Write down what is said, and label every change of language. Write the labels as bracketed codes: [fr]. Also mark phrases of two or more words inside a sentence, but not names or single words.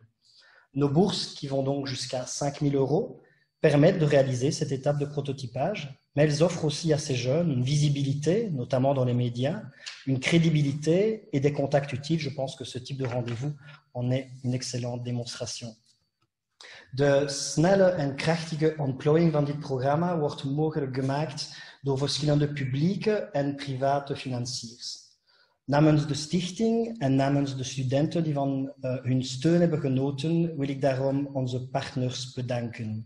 [fr] Nos bourses, qui vont donc jusqu'à 5 000 €, permettent de réaliser cette étape de prototypage, mais elles offrent aussi à ces jeunes une visibilité, notamment dans les médias, une crédibilité et des contacts utiles. Je pense que ce type de rendez-vous en est une excellente démonstration. [nl] De snelle en krachtige ontplooiing van dit programma wordt mogelijk gemaakt door verschillende publieke en private financiers. Namens de stichting en namens de studenten die van hun steun hebben genoten, wil ik daarom onze partners bedanken.